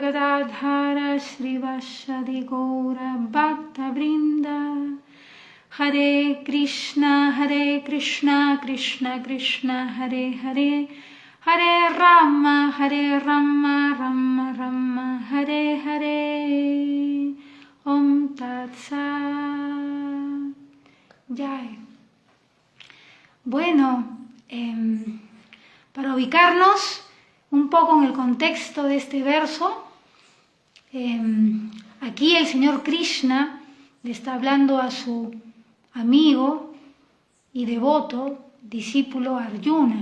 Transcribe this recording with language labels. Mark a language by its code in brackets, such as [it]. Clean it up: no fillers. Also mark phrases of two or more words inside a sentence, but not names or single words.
[sa] Gadadhara Shri Vashadi Gaura Bhakta Vrinda Hare Krishna, Krishna Krishna, Hare Hare, Hare Rama, Rama Rama, Hare Hare. Om Tat Sat. Jai. [es] Bueno, para ubicarnos un poco en el contexto de este verso, aquí el Señor Krishna le está hablando a su amigo y devoto, discípulo Arjuna.